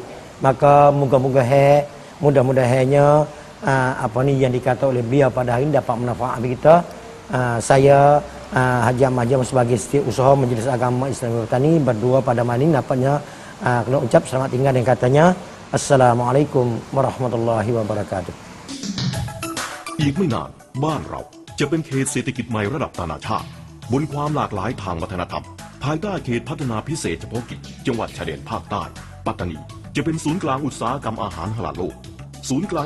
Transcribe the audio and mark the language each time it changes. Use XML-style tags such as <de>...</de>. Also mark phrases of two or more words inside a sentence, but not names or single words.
<ms>Maka mudah-mudahan mudah-mudahannya apa ni yang dikata oleh beliau pada hari ini dapat manfaat bagi kita. Saya Haji Ahmad Jam sebagai setiausaha Majlis Agama Islam Patani berdua pada malam ini dapatnya kena ucap selamat tinggal dan katanya</ms> <ar>Assalamualaikum warahmatullahi wabarakatuh.</ar> <th>อีกไม่นานบ้านเราจะเป็นเขตเศรษฐกิจใหม่ระดับนานาชาติบนความหลากหลายทางวัฒนธรรมภายใต้เขตพัฒนาพิเศษเฉพาะกิจจังหวัดชายแดนภาคใต้ปัตตานีจะเป็นศูนย์กลางอุตสาหกรรมอาหารฮาลาลโลกศูนย์กลางอิ</th>